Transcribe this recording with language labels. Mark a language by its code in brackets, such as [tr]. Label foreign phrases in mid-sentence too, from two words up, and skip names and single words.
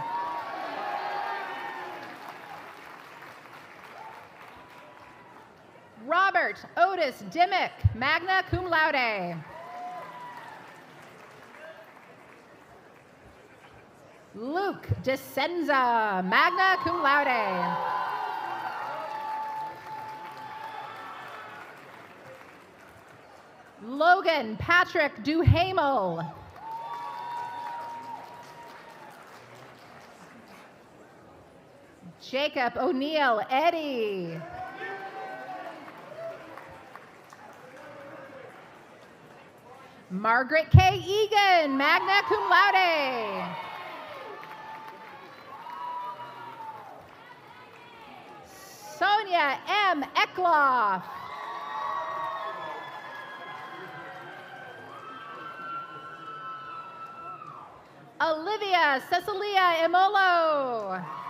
[en] Robert Otis Dimmick, [la] magna cum laude. [en] Luke DeSenza, [la] magna cum laude. [en] Logan Patrick Duhamel. Jacob O'Neill Eddy. Margaret K. Egan, [la] magna cum laude. [en] Sonia M. Eckloff. Olivia Cecilia Emolo.